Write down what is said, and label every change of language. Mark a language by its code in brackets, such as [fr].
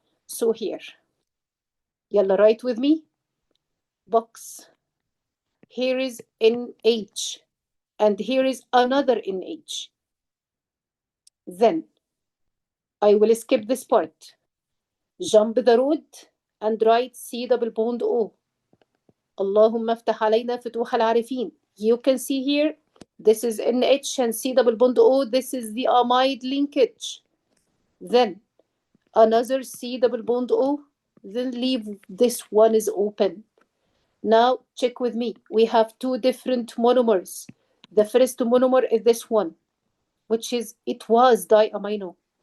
[en] So here. Yalla, write with me. Box. Here is NH. And here is another NH. Then I will skip this part. Jump the road and write C double bond O. [ar] اللهم افتح علينا فتوح العارفين. [en] You can see here, this is NH and C double bond O. This is the amide linkage. Then another C double bond O. Then leave this one is open. Now check with me. We have two different monomers. The first monomer is this one, which is, it was diamino.